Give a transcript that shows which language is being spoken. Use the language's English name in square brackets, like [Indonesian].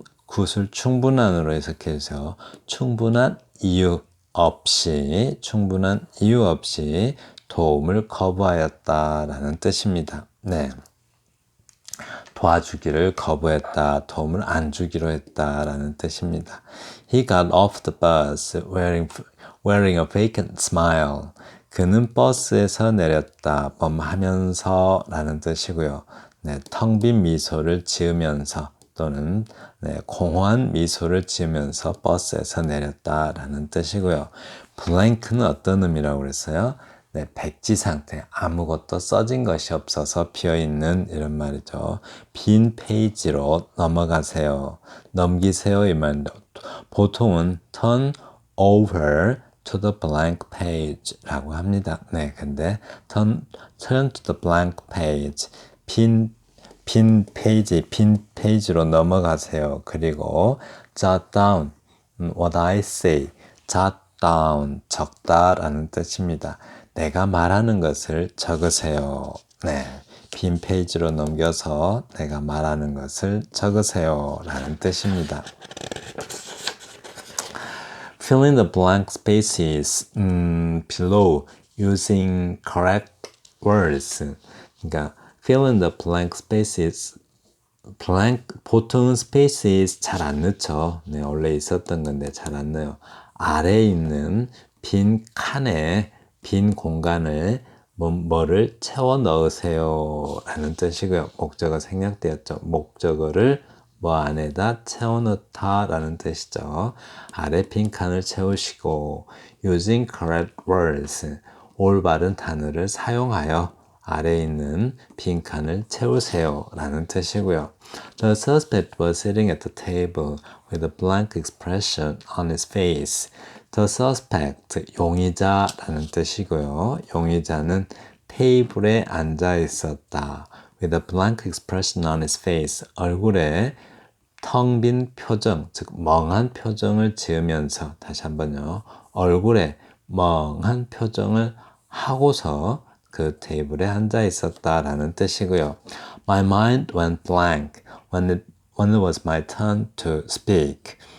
[Korean] 굿을 충분한으로 해석해 주세요. 충분한 이유 없이 도움을 거부하였다라는 뜻입니다. 네. 도와주기를 거부했다, 도움을 안 주기로 했다라는 뜻입니다. [English] He got off the bus wearing a vacant smile. [Korean] 그는 버스에서 내렸다, 하면서 라는 뜻이고요. 네, 텅 빈 미소를 지으면서 또는 공허한 미소를 지으면서 버스에서 내렸다라는 뜻이고요. blank는 어떤 의미라고 그랬어요? 네, 백지 상태, 아무것도 써진 것이 없어서 비어있는 이런 말이죠. 빈 페이지로 넘어가세요. 넘기세요 이 말인데 보통은 turn over to the blank page 라고 합니다. 네, 근데 turn to the blank page 빈 페이지로 넘어가세요. [English] 그리고 jot down what I say. [Korean] jot down, 적다라는 뜻입니다. 내가 말하는 것을 적으세요. 네, 빈 페이지로 넘겨서 내가 말하는 것을 적으세요 라는 뜻입니다. [English] Fill in the blank spaces below using correct words. 그러니까 fill in the blank spaces. [Korean] 보통은 spaces 잘 안 넣죠. 네, 원래 있었던 건데 잘 안 넣어요. 아래에 있는 빈 칸에 빈 공간을 뭐를 채워 넣으세요 라는 뜻이고요. 목적어 생략되었죠. 목적어를 뭐 안에다 채워 넣다 라는 뜻이죠. 아래 빈 칸을 채우시고 using correct words 올바른 단어를 사용하여 아래에 있는 빈칸을 채우세요 라는 뜻이고요. [English] The suspect was sitting at the table with a blank expression on his face. [Korean] The suspect, 용의자라는 뜻이고요. 용의자는 테이블에 앉아 있었다. [English] With a blank expression on his face. [Korean] 얼굴에 텅 빈 표정, 즉 멍한 표정을 지으면서 다시 한번요. 얼굴에 멍한 표정을 하고서 그 테이블에 앉아 있었다라는 뜻이고요. [English] My mind went blank when it was my turn to speak.